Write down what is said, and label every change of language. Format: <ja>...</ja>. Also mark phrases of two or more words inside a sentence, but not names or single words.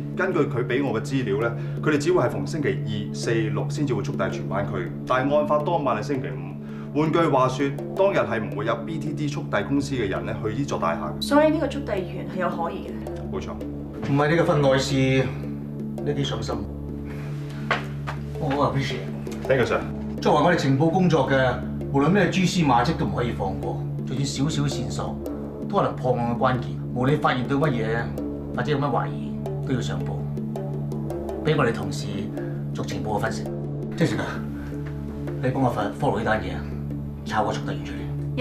<yue>根據佢俾我嘅資料咧，佢哋只會係逢星期2、4、6先至會速遞全灣區。但係案發當晚係星期5，換句話說，當日係唔會有 BTD 速遞公司嘅人咧去呢座大廈。所以呢個速遞員係有可疑嘅。冇錯。唔係你嘅份內事，呢啲上心。我 appreciate。Thank</yue> <en>you sir。</en> <yue>作為我哋情報工作嘅，無論咩蛛絲馬跡都唔可以放過，就算少少線索都可能破案嘅關鍵。無論你發現到乜嘢，或者有乜懷疑，都要上報，俾我哋同事做情報嘅分析。Jessica，你幫我follow 呢單嘢，抄個速遞員出嚟。</yue>